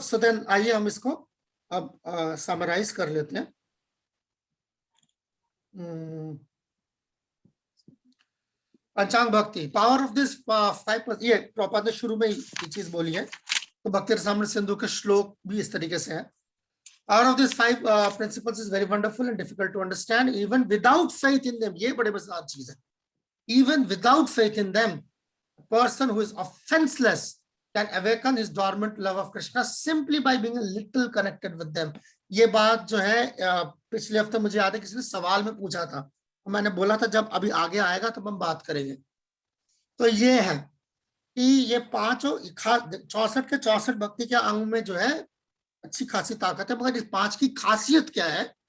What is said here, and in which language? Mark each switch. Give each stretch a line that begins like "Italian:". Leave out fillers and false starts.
English: so then
Hindi: आइए हम इसको अब समराइज कर लेते हैं। पंचांग भक्ति,
English: power of this 5,
Hindi: ये प्रॉपर ने शुरू में ये चीज बोली है, तो भक्ति रसामृत सिंधु के श्लोक भी इस तरीके से है।
English: Power of these 5 principles is very wonderful and difficult to understand even without faith in them.
Hindi: ये बड़े मजेदार चीज है।
English: Even without faith in them, a person who is offenseless can awaken his dormant love of Krishna simply by being a little connected with them.
Hindi: ये बात जो है पिछले हफ्ते मुझे याद है किसी ने सवाल में पूछा था, तो मैंने बोला था जब अभी आगे आएगा तब हम बात करेंगे। तो ये है कि ये 64 के 64 भक्ति के अंग में जो है अच्छी खासी ताकत है, मगर इस 5 की खासियत क्या है?